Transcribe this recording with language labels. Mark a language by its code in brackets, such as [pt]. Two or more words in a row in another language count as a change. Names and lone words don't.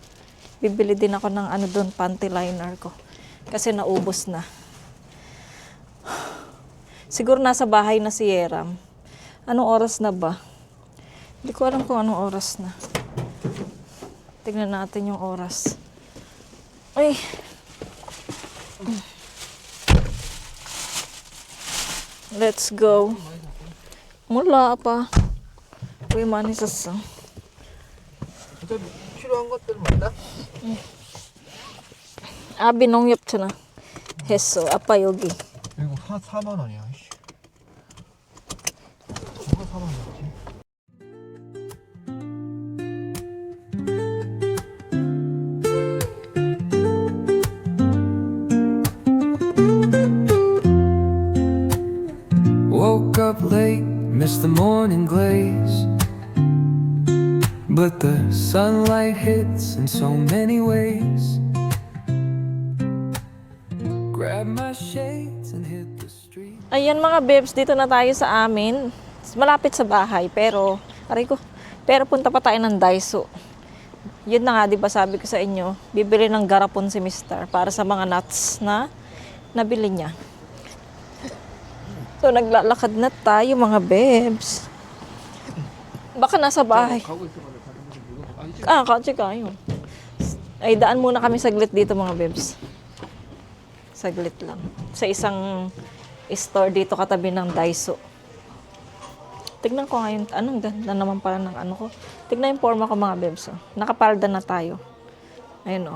[tl] Bibili din ako ng doon, [en] panty liner [tl] ko. Kasi naubos na. Siguro nasa bahay na si Yeram. Anong oras na ba? Hindi ko alam kung anong oras na. Tignan natin yung oras. Ay! [en] Let's go. [tl] Mula pa. Uy, manisas. [ko] 필요한 것들 맞나? 아, 비농협잖아. 했어. 아빠 여기. 그리고 다 4만 원이야. 씨. 뭐가 4만 원이지? [en] Woke up late, missed the morning glaze. But the sunlight hits in so many ways. Grab my shades and hit the street. [tl] Ayan mga bebs, dito na tayo sa amin. Malapit sa bahay, pero, pero punta pa tayo ng Daiso. Yun na nga, di ba sabi ko sa inyo, bibili ng garapon si Mister para sa mga nuts na nabili niya. So, naglalakad na tayo mga bebs. Baka nasa bahay. [ko] 가고 있어가지고 다른 데서 물건. [tl] Kasi kayo. Ay, daan muna kami saglit dito mga bebs. Saglit lang. Sa isang store dito katabi ng Daiso. Tignan ko ngayon. Anong ganda naman pala ng ano ko. Tignan yung forma ko mga bebs. Oh. Nakapalda na tayo. Ayun oh.